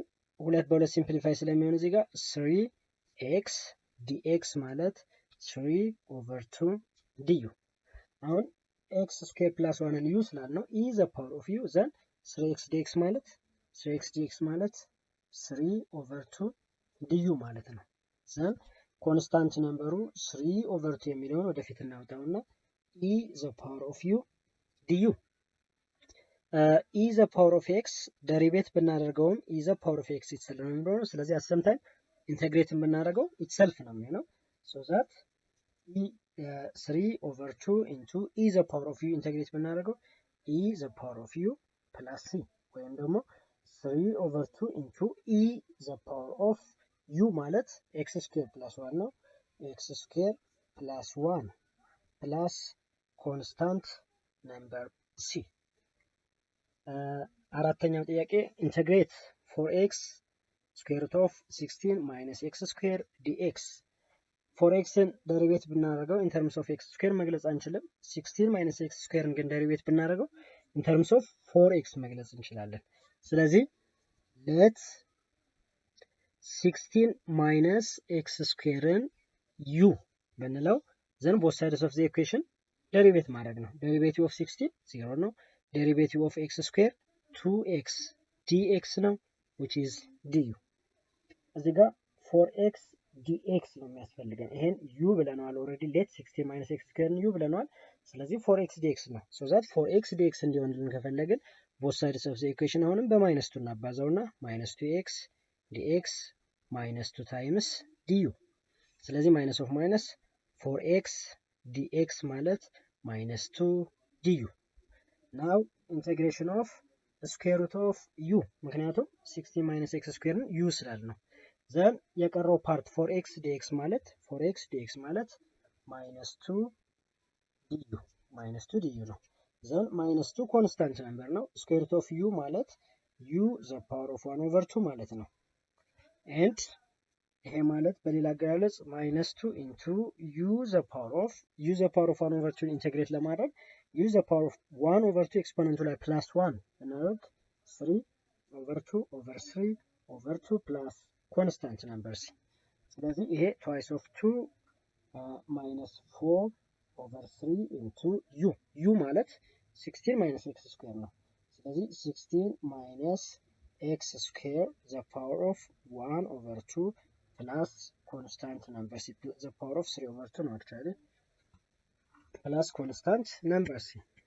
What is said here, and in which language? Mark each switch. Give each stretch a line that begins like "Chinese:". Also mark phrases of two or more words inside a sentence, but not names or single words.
Amharic: ሁለት በሁለት
English: ሲምፕሊፋይ
Amharic: ስለሚሆን እዚህ ጋር
English: 3x dx ማለት 3 over 2 du አሁን x square plus 1 ን u ስላልነው e the power of u ዘን 3x dx ማለት 3x dx ማለት 3/2 du
Amharic: ማለት ነው።
English: then constant number 3/2
Amharic: የሚለውን ወደፊት እናውጣውና
English: e the power of u du e the power of x ደሪቬት ብናደርገውም e the power of x itself
Amharic: ነው የሚሆነው። ስለዚህ
English: አሰምታይም ኢንተግሬት ብናደርገው itself
Amharic: ነው የሚሆነው።
English: so that e 3/2 into e the power of u ኢንተግሬት ብናደርገው e the power of u plus c
Amharic: ወይም ደግሞ
English: 3/2 into e the power of u ማለት x square plus 1 ነው። x square plus 1 plus constant number c።
Amharic: አራተኛው ጥያቄ
English: ኢንተግሬት 4x square root of 16 minus x square dx 4xን ደሪቬት ብናደርገው in terms of x square
Amharic: መግለጽ አንችልም።
English: 16 minus x squareን ግን ደሪቬት ብናደርገው in terms of 4x
Amharic: መግለጽ እንችላለን። ስለዚህ
English: let 16 minus x squareን u ብንለው then both sides of the equation
Amharic: ደሪቬት ማድረግ ነው።
English: derivative of 16 0 ነው። derivative of x square 2x dx ነው which is du።
Amharic: እዚህ ጋር
English: 4x dx
Amharic: ነው የሚያስፈልገን። ይሄን
English: u ብለናል ኦልሬዲ let 16 minus x square u
Amharic: ብለናል። ስለዚህ
English: 4x dx ነው። so that 4x dx
Amharic: እንዲሆንልን ከፈለግን
English: both sides of the equation
Amharic: አሁንም በማይነስ 2 እናባዛውና
English: minus 2x dx minus 2 times du። ስለዚህ minus of minus 4x dx ማለት minus 2 du። now integration of square root of u ምክንያቱም 16 minus x square u
Amharic: ስላል ነው።
English: then የቀረው ፓርት 4x dx ማለት minus 2 du ነው። then minus 2 constant number ነው። square root of u ማለት u the power of 1/2
Amharic: ማለት ነው።
English: and
Amharic: ይሄ ማለት በሌላ አገላለጽ
English: minus 2 into u the power of 1/2 ኢንተግሬት ለማድረግ u the power of 1/2 ኤክስፖነንቱ ላይ plus 1 እናደርግ 3/2/3/2 plus constant number c።
Amharic: ስለዚህ ይሄ
English: twice of 2 minus 4/3 into u ማለት 16 minus x square
Amharic: ነው። ስለዚህ
English: 16 minus x square the power of 1/2 plus constant number c the power of 3/2 ነው actually plus constant number c።